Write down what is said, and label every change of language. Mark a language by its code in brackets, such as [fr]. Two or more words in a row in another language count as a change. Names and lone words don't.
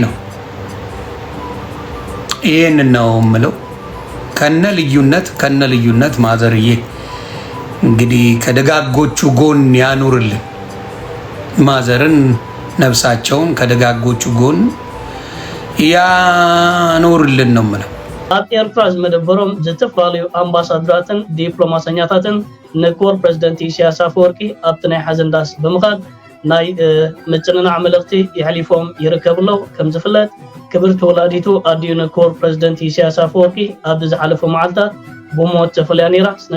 [am] ይሄን ነው የምለው። ከነ ልዩነት ማዘርዬ እንግዲህ ከደጋጎቹ ጎን ያኑርልን። ማዘርን ነፍሳቸውን ከደጋጎቹ ጎን ያኖርልን ነው የምለው። [ti] ኣብ ኤርትራ ዝመደበሮም ዝተፈላለዩ ኣምባሳደራትን ዲፕሎማሰኛታትን ንክቡር ፕሬዝደንት ኢሳያስ ኣፈወርቂ ኣብቲ ናይ ሓዘን ዳስ ብምኻድ ናይ ምጭንናዕ መልእኽቲ ይሕሊፎም ይርከብለው። ከም ዝፍለጥ ክብርቲ ወላዲቱ ኣድዩ ንክቡር ፕሬዝደንት ኢሳያስ ኣፈወርቂ ኣብዚ ዝሓለፈ መዓልታት ብሞት ተፈልያ ነይራ። ስነ